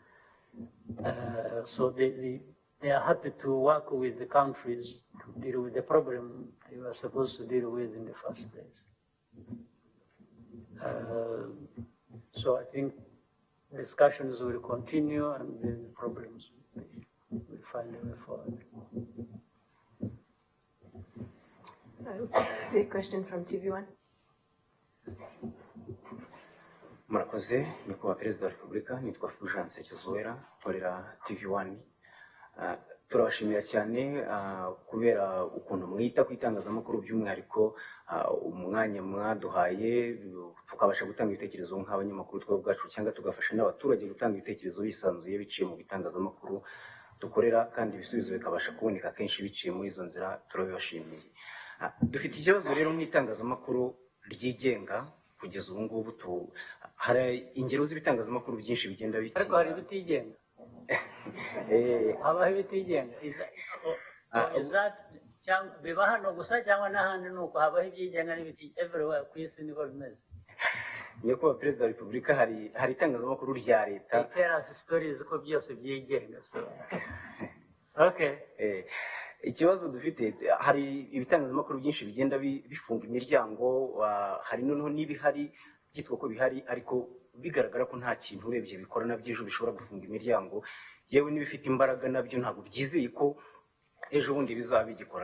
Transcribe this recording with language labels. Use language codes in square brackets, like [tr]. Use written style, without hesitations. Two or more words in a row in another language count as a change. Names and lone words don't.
[en] So they are happy to work with the countries to deal with the problem they were supposed to deal with in the first place. So I think discussions will continue and the problems will find a way forward. The question from TV1. [rw] Murakoze, nyakubahwa Perezida wa Repubulika, nitwa Fulgence Kizuwera, nkorera TV1. Turabashimira cyane kubera ukuntu mwita ku itangazamakuru by'umwihariko umwanya mwaduhaye tukabasha gutanga ibitekerezo nk'abanyamakuru twebwe ubwacu cyangwa tugafasha n'abaturage gutanga ibitekerezo bisanzuye biciye mu bitangazamakuru dukorera kandi ibisubizo bikabasha kuboneka kenshi biciye muri izo nzira. Turabibashimiye. Dufite ikibazo rero nk'itangazamakuru ryigenga kugeza ubu ngubu hari ingero z'ibitangazamakuru byinshi bigenda bikina. Ariko hari ibitigenga. Habaho ibitigenga. [en] Is that [rw] biba hano gusa cyangwa n'ahandi nuko habaho ibyigenga n'ibiti everywhere ku isi niko bimeze? Nyakubahwa Perezida wa Repubulika, hari itangazamakuru rya leta. [en] Tell us stories [rw] ko byose byigenga. Okay. Ikibazo dufite, hari ibitangazamakuru byinshi bigenda bifunga imiryango, hari noneho n'ibihari byitwa ko bihari ariko bigaragara ko nta kintu urebye bikora nabyo ejo bishobora gufunga imiryango, yewe n'ibifite imbaraga nabyo ntabwo byizeye ko ejo bundi bizaba bigikora.